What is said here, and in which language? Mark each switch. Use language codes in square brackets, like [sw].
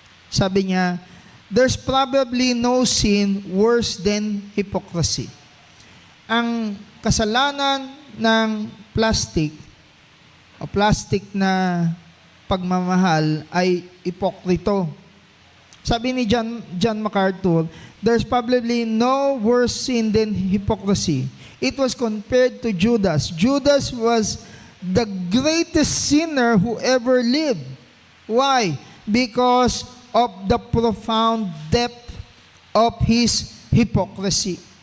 [tl] Sabi niya, [en] there's probably no sin worse than hypocrisy. [tl] Ang kasalanan ng plastic o plastic na pagmamahal ay ipokrito. Sabi ni [en] John MacArthur, there's probably no worse sin than hypocrisy. It was compared to Judas. Judas was the greatest sinner who ever lived. Why? Because of the profound depth of his hypocrisy.